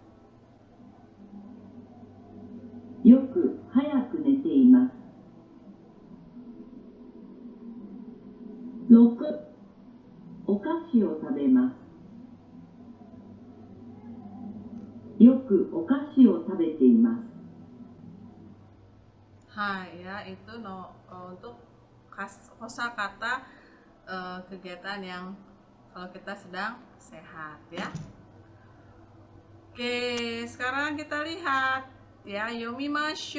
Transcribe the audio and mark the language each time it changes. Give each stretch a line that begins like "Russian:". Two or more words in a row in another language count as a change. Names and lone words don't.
Japanese: よく早く寝ています。6、お菓子を食べます。よくお菓子を食べています。
Indonesian: Hai ya, itu untuk kosakata kegiatan yang kalau kita sedang sehat ya. Oke, sekarang kita lihat ya, yomimasho.